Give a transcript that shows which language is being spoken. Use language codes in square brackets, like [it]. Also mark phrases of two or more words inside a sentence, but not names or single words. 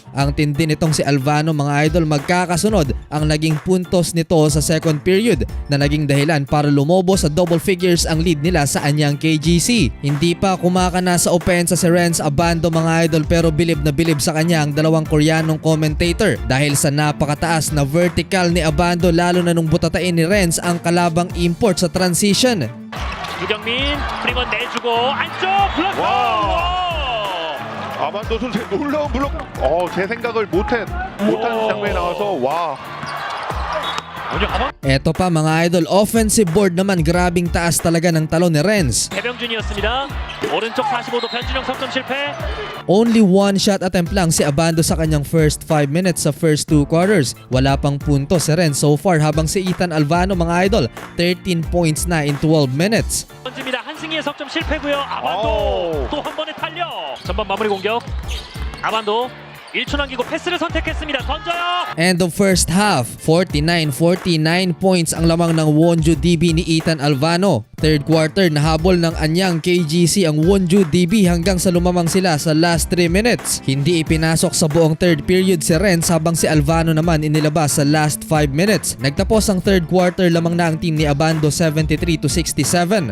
[tl] Ang tindi nitong si Alvano mga idol, magkakasunod ang naging puntos nito sa [en] second period [tl] na naging dahilan para lumobo sa [en] double figures [tl] ang lead nila sa Anyang KGC. Hindi pa kumakana sa opensa si Renz Abando mga idol, pero bilib na bilib sa kanya ang dalawang Koreanong commentator dahil sa napakataas na vertical ni Abando, lalo na nung butatain ni Renz ang kalabang import sa transition. [ko] 유경민 프리건 내주고 안쪽 블록. 아반도 선수의 놀라운 블록. 제 생각을 못한 장면이 나와서 와. [tl] Eto pa mga idol, [en] offensive board [tl] naman, grabing taas talaga ng talon ni Renz. [ko] 배병준이었습니다. 오른쪽 45도 변준영 석점 실패. [en] Only one shot attempt [tl] lang si Abando sa kanyang [en] first 5 minutes sa first 2 quarters. [tl] Wala pang punto si Renz [en] so far, [tl] habang si Ethan Alvano mga idol 13 points na [en] in 12 minutes. [ko] 던집니다. 한승희의 석점 실패고요. 아반도 또 한 번의 탄력. 전반 마무리 공격. 아반도 1초 남기고 패스를 선택했습니다. 던져요. [en] End of first half, [tl] 49 points ang lamang ng Wonju DB ni Ethan Alvano. [en] Third quarter, [tl] nahabol ng Anyang KGC ang Wonju DB hanggang sa lumamang sila sa [en] last 3 minutes. [tl] Hindi ipinasok sa buong [en] third period [tl] si Renz, habang si Alvano naman inilabas sa [en] last 5 minutes. [tl] Nagtapos ang [en] third quarter, [tl] lamang na ang team ni Abando 73-67.